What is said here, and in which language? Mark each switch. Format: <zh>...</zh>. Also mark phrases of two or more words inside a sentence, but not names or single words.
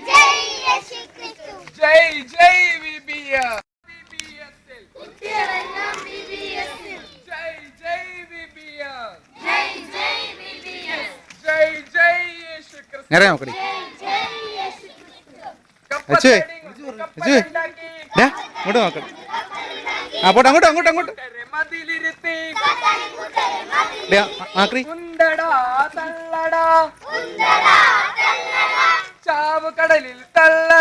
<hi>जय VBS, जय जय VBS, जय जय यीशु क्रिस्तु.</hi> <ml>ഇങ്ങോട്ട് നോക്കണം. ആ പോട്ടെ, അങ്ങോട്ട് അങ്ങോട്ട് അങ്ങോട്ട്. ചാവ് കടലിൽ തള്ള</ml>